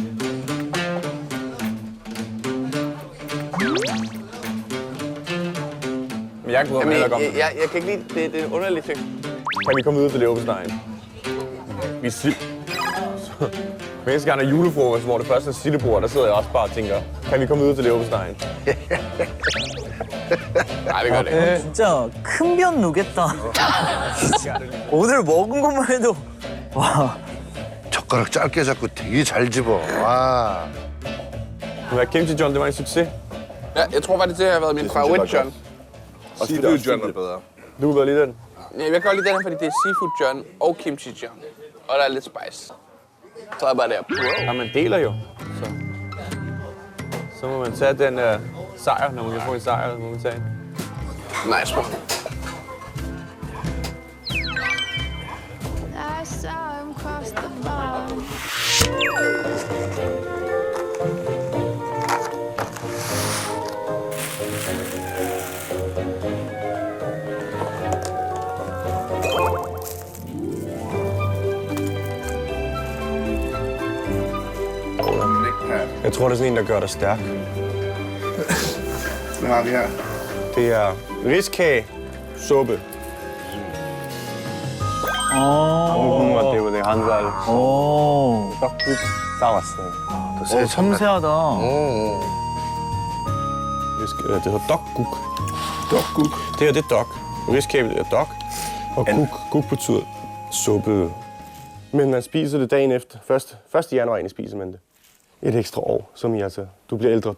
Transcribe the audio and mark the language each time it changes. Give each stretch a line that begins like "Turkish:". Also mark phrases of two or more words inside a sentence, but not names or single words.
Danish: Men jeg kan Jamen, heller godt. jeg kan ikke lide det. Det er en underlig ting. Kan vi komme ud til leverpostegen? Vi er sild. Hver eneste gang der er julefrokost, hvor det første er sildebord, der sidder jeg også bare og tænker, kan vi komme ud til leverpostegen? Nej, det gør det ikke.
Korean: 진짜 큰 변 누겠다. 오늘 먹은 것만 해도 와. 젓가락 짧게 잡고 되게 잘 집어. 와.
Danish: Men kimchi John, det var en succes. Ja, jeg tror faktisk, det har været min favorit John. Og seafood John er bedre. Du kan godt lide den. Jeg kan godt lide den her, fordi det er seafood John og kimchi John. Og der er lidt spice. Så er jeg bare der. Ja, man deler jo. Så må man tage den sejr, når man kan få en sejr, så må man tage en.
English: Nice one. I saw him cross the bar.
Danish: Jeg tror, det er sådan en, der gør dig stærk. Hvad har vi her? Det er riskage, suppe.
Korean: 오. 때문에 한 살 오. 떡국 싸왔어요. 오, 섬세하다.
Danish: Det hedder dokguk. Dokguk. Det her, det er dok. Riskage er dok. Og guk betyder suppe. Men man spiser det dagen efter. 1. januar egentlig spiser man det. Et ekstra år, som I altså. Du bliver ældre.